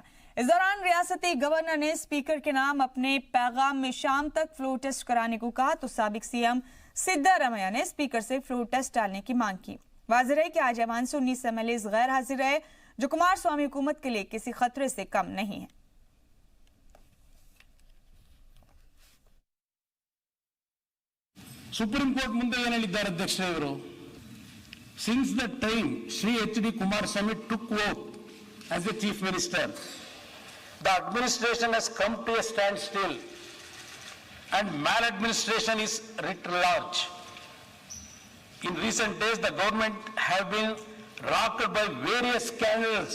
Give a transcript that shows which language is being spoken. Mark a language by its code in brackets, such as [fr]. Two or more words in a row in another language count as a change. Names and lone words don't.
[ur] اس دوران ریاستی گورنر نے اسپیکر کے نام اپنے پیغام میں شام تک [en] floor test [ur] کرانے کو کہا، تو سابق سی ایم سدارامیا نے اسپیکر سے [en] floor test [ur] ڈالنے کی مانگ کی. واضح ہے کہ آج ایوان سے 19 ایم ایل اے غیر حاضر رہے، جو کمارسوامی حکومت کے لیے کسی خطرے سے کم نہیں ہے. [kn] ಸುಪ್ರೀಂ ಕೋರ್ಟ್ ಮುಂದೆ ಏನು ಹೇಳಿದ್ದಾರೆ ಅಧ್ಯಕ್ಷರೇ ಇವರು? [en] since the time Shri H.D. ಕುಮಾರಸ್ವಾಮಿ took oath as the chief minister, the administration has come to a standstill and maladministration is writ large. In recent days, the government have been rocked by various scandals.